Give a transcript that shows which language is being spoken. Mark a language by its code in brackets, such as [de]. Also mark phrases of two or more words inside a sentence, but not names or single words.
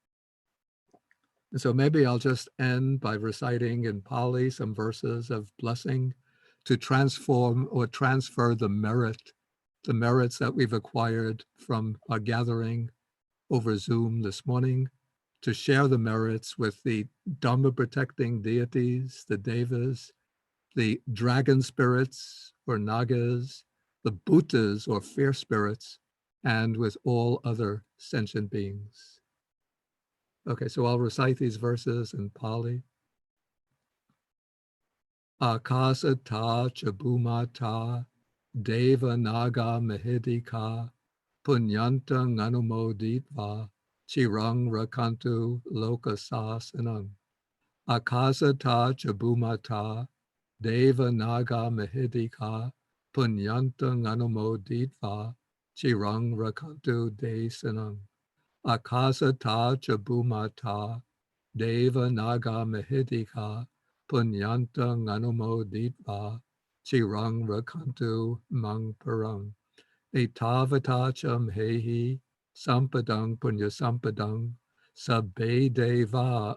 [en] And so maybe I'll just end by reciting in Pali some verses of blessing to transform or transfer the merits that we've acquired from our gathering over Zoom this morning, to share the merits with the Dharma protecting deities, the devas, the dragon spirits or nagas, the bhutas or fierce spirits, and with all other sentient beings. Okay, so I'll recite these verses in Pali. [pi] Akasa ta chabuma ta deva naga mahidika punyanta nganumoditva chirang rakantu lokasasanam. Akasa ta chabuma ta deva naga mahidika punyanta nganumoditva chirang rakantu desanam. Akasa ta chabuma ta deva naga mahidika punyanta nganumoditva chirang rakantu mang param. Etavatacham hehi sampadang punya sampadang sabbe deva